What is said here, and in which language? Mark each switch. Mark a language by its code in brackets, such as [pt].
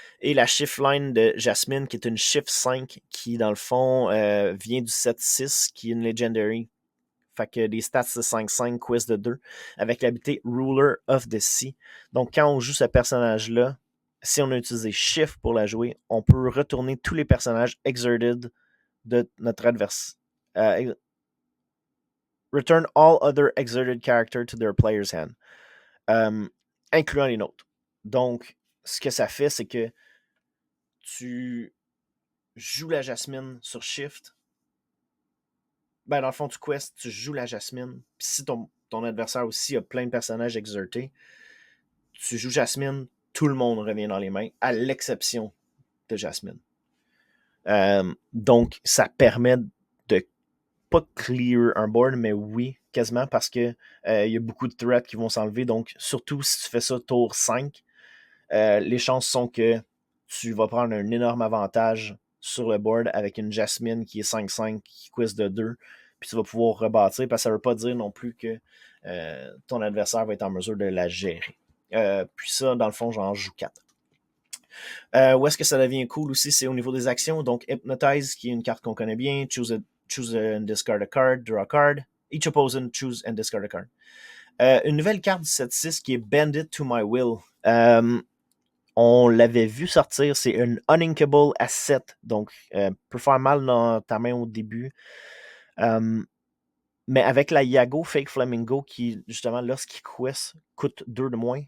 [fr] Et la shift line de Jasmine, qui est une shift 5, qui, dans le fond, vient du 7-6, qui est une legendary. Fait que des stats de 5-5, quiz de 2, avec l'habilité Ruler of the Sea. Donc, quand on joue ce personnage-là, si on a utilisé Shift pour la jouer, on peut retourner tous les personnages exerted de notre adversaire. [en] Return all other exerted characters to their player's hand. [fr] Incluant les nôtres. Donc, ce que ça fait, c'est que tu joues la Jasmine sur Shift. Ben, dans le fond, tu quest, tu joues la Jasmine. Puis si ton adversaire aussi a plein de personnages exertés, tu joues Jasmine, tout le monde revient dans les mains, à l'exception de Jasmine. Donc, ça permet de pas clear un board, mais oui, quasiment, parce que y a beaucoup de threats qui vont s'enlever. Donc, surtout si tu fais ça tour 5, les chances sont que tu vas prendre un énorme avantage sur le board avec une Jasmine qui est 5-5, qui quiz de 2, puis tu vas pouvoir rebâtir, parce que ça ne veut pas dire non plus que ton adversaire va être en mesure de la gérer. Puis ça, dans le fond, j'en joue 4. Où est-ce que ça devient cool aussi, c'est au niveau des actions. Donc, Hypnotize, qui est une carte qu'on connaît bien, [en] choose and discard a card, [fr] draw a card. [en] Each opponent choose and discard a card. [fr] Une nouvelle carte du 7-6 qui est Bend It to My Will. On l'avait vu sortir, c'est une Uninkable Asset, donc peut faire mal dans ta main au début. Mais avec la Yago Fake Flamingo, qui, justement, lorsqu'il quest, coûte 2 de moins.